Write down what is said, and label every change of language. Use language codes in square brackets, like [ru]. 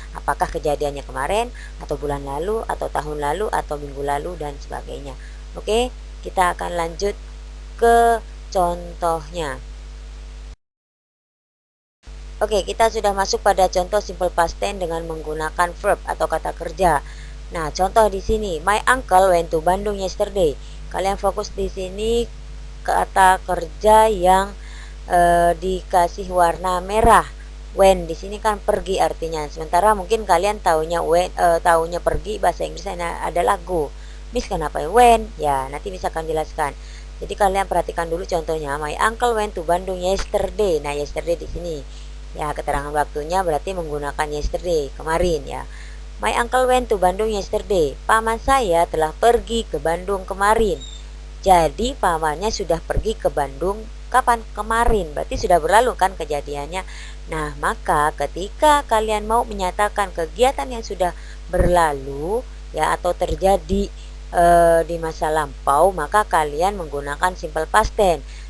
[id] Apakah kejadiannya kemarin, atau bulan lalu, atau tahun lalu, atau minggu lalu, dan sebagainya. Oke, kita akan lanjut ke contohnya. Oke, kita sudah masuk pada contoh simple past tense dengan menggunakan verb atau kata kerja. Nah, contoh di sini, [en] my uncle went to Bandung yesterday. [id] Kalian fokus di sini kata kerja yang dikasih warna merah. When di sini kan pergi artinya. Sementara mungkin kalian taunya taunya pergi, bahasa Inggrisnya adalah go. Miss kenapa when? Ya, nanti Miss akan jelaskan. Jadi kalian perhatikan dulu contohnya, [en] my uncle went to Bandung yesterday. [id] Nah, yesterday di sini ya, keterangan waktunya berarti menggunakan yesterday, kemarin ya. [en] My uncle went to Bandung yesterday. [id] Paman saya telah pergi ke Bandung kemarin. Jadi pamannya sudah pergi ke Bandung kapan? Kemarin. Berarti sudah berlalu kan kejadiannya. Nah, maka ketika kalian mau menyatakan kegiatan yang sudah berlalu ya atau terjadi di masa lampau, maka kalian menggunakan simple past tense.